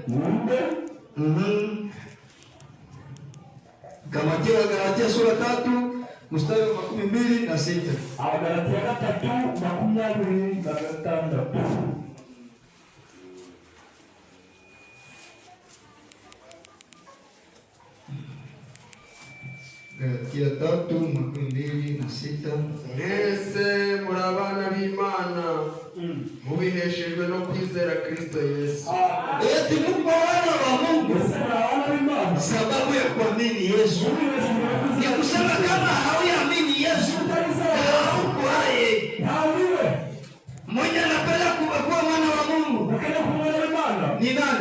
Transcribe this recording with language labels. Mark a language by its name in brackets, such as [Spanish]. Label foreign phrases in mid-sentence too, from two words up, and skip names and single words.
[Swahili] Galatia sura 3 mstari wa 26. Galatia 3:26. Galatia 3:26. [Kinyarwanda] Mwese muri abana b'Imana, mubiheshejwe no kwizera Kristo Yesu. [Swahili] Eti muko wana wa Mungu sababu ya kuamini Yesu. Ni kusema kama hauamini Yesu, haukuwaye. Mwenye anapenda kuwa mwana wa Mungu ni nani?